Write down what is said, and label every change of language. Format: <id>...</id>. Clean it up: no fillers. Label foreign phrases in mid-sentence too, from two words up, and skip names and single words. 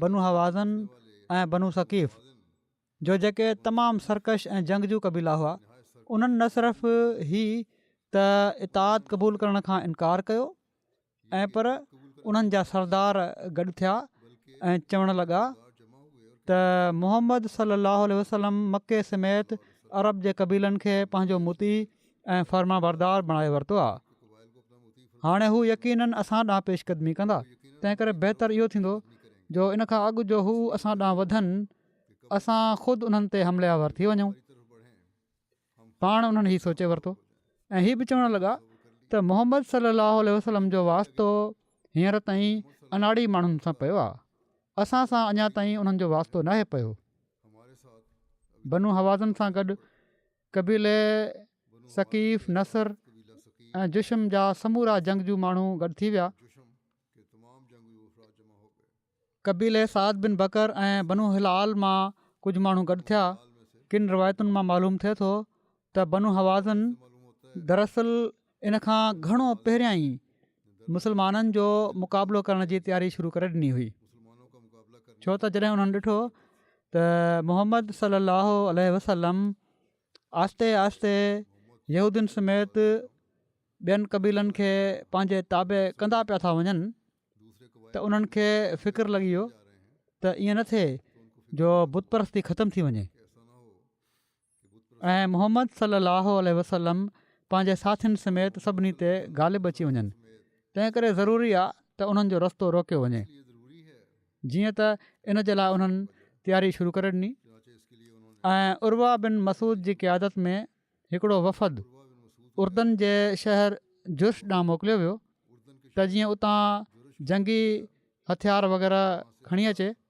<sd>वारा बनू हवाज़न ऐं बनू सकीफ़ जो जेके तमामु सरकश ऐं जंगजू क़बीला हुआ, उन्हनि न सिर्फ़ु ही त इताद क़बूल करण खां इनकार कयो, ऐं पर उन्हनि जा सरदार गॾु थिया ऐं चवणु लॻा त मुहम्मद</sd> <ar>صلى الله عليه وسلم</ar> <sd>मके समेत अरब जे क़बीलनि खे पंहिंजो मुती ऐं फर्मा बरदार बणाए वरितो आहे। हाणे हू यकीननि असां ॾांहुं पेशकदमी कंदा, तंहिं करे बहितर इहो थींदो जो इन खां अॻु जो हू असां ॾांहुं वधनि, असां ख़ुदि उन्हनि ते हमलियावर थी वञूं। पाण उन्हनि हीउ सोचे वरितो ऐं हीअ बि चवणु लॻा त मुहम्मद</sd> <ar>صلى الله عليه وسلم</ar> <sd>जो वास्तो हींअर ताईं अनाड़ी माण्हुनि सां पियो आहे, असां सां अञा ताईं उन्हनि जो वास्तो नाहे पियो। बनु हवाज़न सां गॾु क़बीले सकीफ़, नसर ऐं जुशम जा समूरा जंगजू माण्हू गॾु थी विया। क़बीले साद बिन बकर ऐं बनु हिलाल मां कुझु माण्हू गॾु थिया। किन रिवायतुनि मां मालूम थिए थो त बनु हवाज़न दरअसल इन खां घणो पहिरियां ई मुसलमाननि जो मुक़ाबिलो करण जी तयारी शुरू करे ॾिनी हुई, छो त जॾहिं उन्हनि ॾिठो त मुहम्मद</sd> <ar>صلى الله عليه وسلم</ar> <sd>आहिस्ते आहिस्ते यहूदियुनि समेत ॿियनि क़बीलनि खे पंहिंजे ताबे कंदा पिया था वञनि, त उन्हनि खे फ़िक्रु लॻी वियो त ईअं न थिए जो बुत परस्ती ख़तमु थी वञे ऐं मुहम्मद</sd> <ar>صلى الله عليه وسلم</ar> <sd>पंहिंजे साथियुनि समेत सभिनी ते ग़ालिब अची वञनि। तंहिं करे ज़रूरी आहे त उन्हनि जो रस्तो रोकियो वञे। जीअं त इन जे लाइ उन्हनि तयारी शुरू करे ॾिनी ऐं उर्वा बिन मसूद जी क़यादत में हिकिड़ो वफ़द उर्दन जे शहर जुश ॾांहुं मोकिलियो वियो त जीअं उतां जंगी हथियार वग़ैरह खणी अचे।</sd>